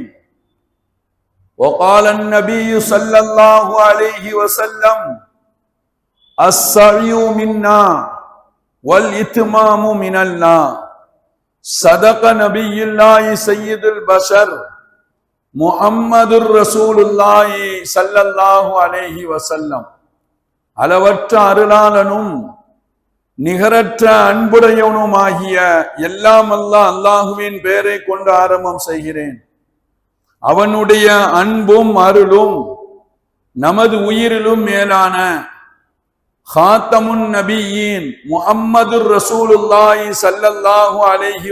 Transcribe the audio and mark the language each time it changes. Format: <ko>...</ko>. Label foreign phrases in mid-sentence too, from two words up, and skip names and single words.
<ar>وقال النبي صلى الله عليه وسلم السعي منا والإتمام من الله. صدق نبي الله سيد البشر محمد رسول الله صلى الله عليه وسلم.</ar> <ta>அளவற்ற அருளாளனும் நிகரற்ற அன்புடையவனுமாகிய எல்லாம் அல்லாஹுவின் பெயரை கொண்டு ஆரம்பம் செய்கிறேன். அவனுடைய அன்பும் அருளும் நமது உயிரிலும் மேலான</ta> <ar>خاتم النبيين محمد رسول الله صلى الله عليه</ar>